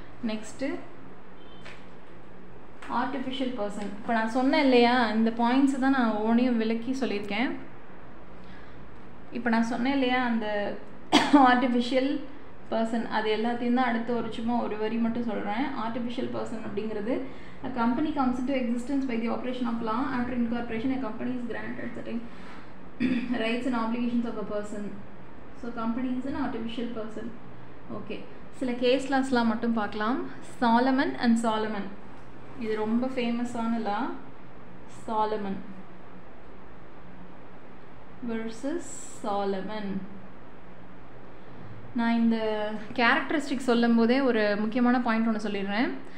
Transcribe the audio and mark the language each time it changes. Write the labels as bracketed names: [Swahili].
[Tamil] Next artificial person. இப்போ நான் சொன்னேன் இல்லையா, இந்த பாயிண்ட்ஸு தான் நான் ஒவ்வொன்றையும் விளக்கி சொல்லியிருக்கேன். இப்போ நான் சொன்னேன் இல்லையா அந்த ஆர்டிஃபிஷியல் பர்சன், அது எல்லாத்தையும் தான் அடுத்து சும்மா ஒரு வரி மட்டும் சொல்கிறேன். [English] Artificial person அப்படிங்கிறது a company comes into existence by the operation of law. After incorporation a company is granted certain rights and obligations of a person. So company is an artificial person. [Tamil] Okay, சில case லாஸ்லாம் மட்டும் பார்க்கலாம். Solomon and Solomon, இது ரொம்ப ஃபேமஸான லா. Solomon versus Solomon. நான் இந்த characteristic சொல்லும் போதே ஒரு முக்கியமான பாயிண்ட் ஒன்று சொல்லிடுறேன்.